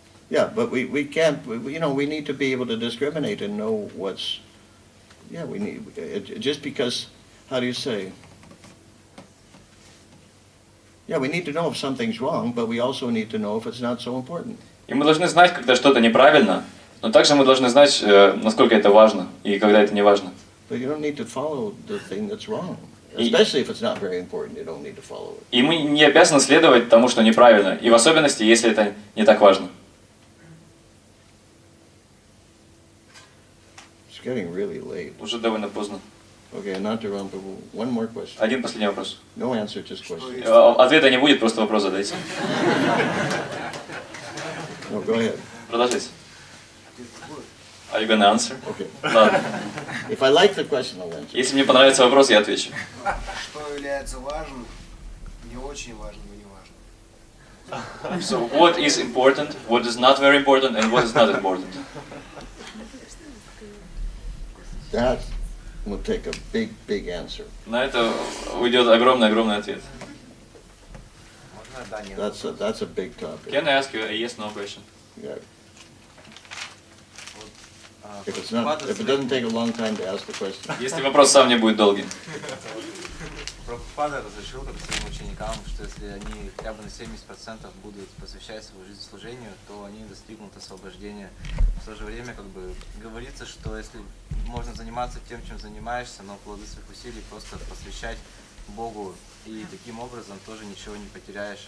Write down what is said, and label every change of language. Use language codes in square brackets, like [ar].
[en] Yeah, but we can't, we need to be able to discriminate and know what's, we need, just because, how do you say? Yeah, we need to know if something's wrong, but we also need to know if it's not so important. [ru] И мы должны знать, когда что-то неправильно, но также мы должны знать, насколько это важно и когда это не важно. [en] But you don't need to follow the thing that's wrong. Especially if it's not very important, you don't need to follow it. [ru] И мы не обязаны следовать тому, что неправильно, и в особенности, если это не так важно. [en] It's getting really late. [ru] Уже довольно поздно. [en] Okay, Anantaram Prabhu, one more question. [ru] Один последний вопрос. [en] No answer, just question. [ru] Ответа не будет, просто вопрос задайте. [en] No, go ahead. [ru] Продолжайте. [en] Are you gonna answer? Okay. [ru] Ладно. [en] If I like the question, I'll answer. [ru] Если мне понравится вопрос, я отвечу. Что является важным, не очень важным и не важным. [en] So what is important, what is not very important, and what is not important? That will take a big, big answer. На это уйдет огромный ответ. [ru] Можно, да, нет. [en] That's a big topic. Can I ask you a yes/no question? Yeah. [ru] Вот, [en] If it doesn't take a long time to ask the question. [ru] Если вопрос сам не будет долгим. Прабхупада разрешил как своим ученикам, что если они хотя бы на 70% будут посвящать свою жизнь служению, то они достигнут освобождения. В то же время как бы говорится, что если можно заниматься тем, чем занимаешься, но плоды своих усилий просто посвящать Богу, и таким образом тоже ничего не потеряешь.